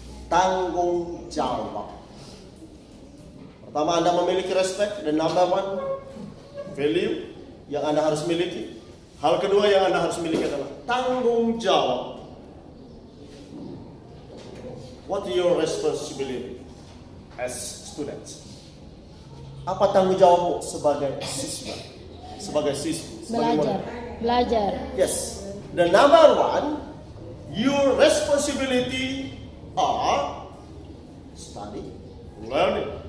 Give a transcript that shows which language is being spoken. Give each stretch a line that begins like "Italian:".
Indonesian: Tanggung jawab. Pertama, Anda memiliki respect, dan
English: number one value
Indonesian: yang Anda harus miliki. Hal kedua yang Anda harus miliki adalah tanggung jawab.
English: What is your responsibility as students?
Indonesian: Apa tanggung jawabmu sebagai siswa? Sebagai siswa? Belajar.
English: Yes. The number one, your responsibility are study, learning.